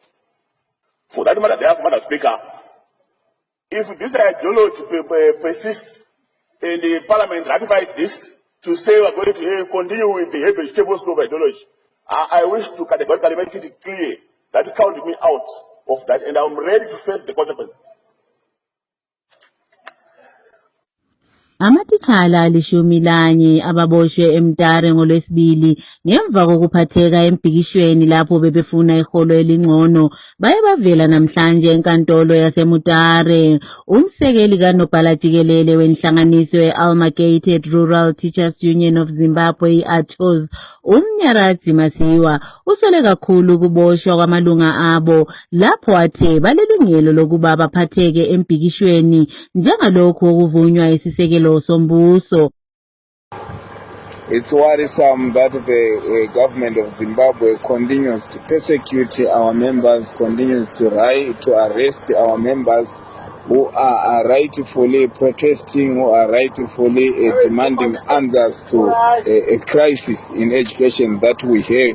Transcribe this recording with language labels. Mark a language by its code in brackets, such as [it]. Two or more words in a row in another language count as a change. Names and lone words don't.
[en] For that matter, therefore, Madam Speaker, if this ideology persists and the Parliament ratifies this to say we are going to continue with the Herbert Chitepo School of Ideology, I wish to categorically make it clear that count me out of that, and I'm ready to face the consequences. [nd] Amatitshala alishumi lanye ababoshwe eMtare ngolwesibili ngemva kokuphatheka embhikishweni lapho bebefuna iholo elingcono baye bavela namhlanje enkantolo yaseMutare. Umsekeli kaNobhala Jikelele wenhlanganiso ye-Amalgamated Rural Teachers Union of Zimbabwe i-ATOZ, uMnyaradzi Masiwa, usole kakhulu ukuboshwa kwamalunga abo lapho athe balelungelo lokuba baphatheke embhikishweni njengalokho okuvunywa isisekelo sombuso. [en] It's worrisome that the government of Zimbabwe continues to persecute our members, continues to arrest our members who are rightfully protesting, who are rightfully demanding answers to a crisis in education that we have.